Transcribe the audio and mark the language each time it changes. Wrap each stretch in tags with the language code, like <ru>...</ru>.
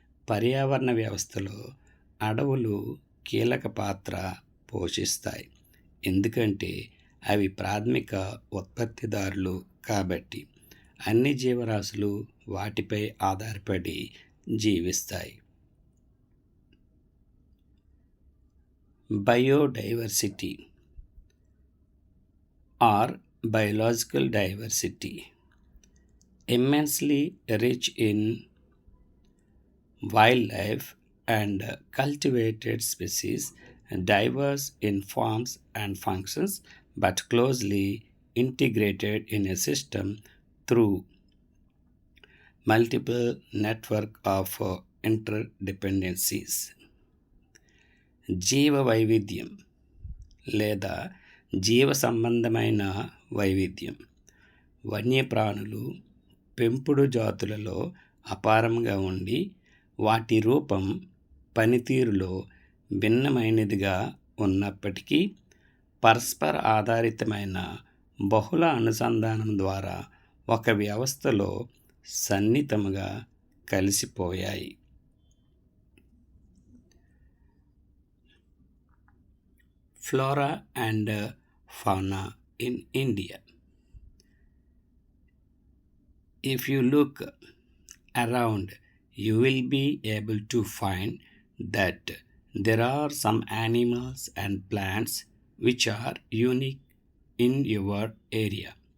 <te>పర్యావరణ వ్యవస్థలో అడవులు కీలక పాత్ర పోషిస్తాయి, ఎందుకంటే అవి ప్రాథమిక ఉత్పత్తిదారులు కాబట్టి. అన్ని జీవరాశులు వాటిపై ఆధారపడి జీవిస్తాయి.</te> <en>Biodiversity or biological diversity, immensely rich in wildlife and cultivated species, diverse in forms and functions, but closely integrated in a system through multiple network of interdependencies.</en> <te>జీవ వైవిధ్యం లేదా జీవ సంబంధమైన వైవిధ్యం వన్యప్రాణులు, పెంపుడు జాతులలో అపారంగా ఉండి వాటి రూపం, పనితీరులో భిన్నమైనదిగా ఉన్నప్పటికీ పరస్పర ఆధారితమైన బహుళ అనుసంధానం ద్వారా ఒక వ్యవస్థలో సన్నిహితంగా కలిసిపోయాయి.</te> <en>Flora and fauna in India. If you look around, you will be able to find that there are some animals and plants which are unique in your area.</en>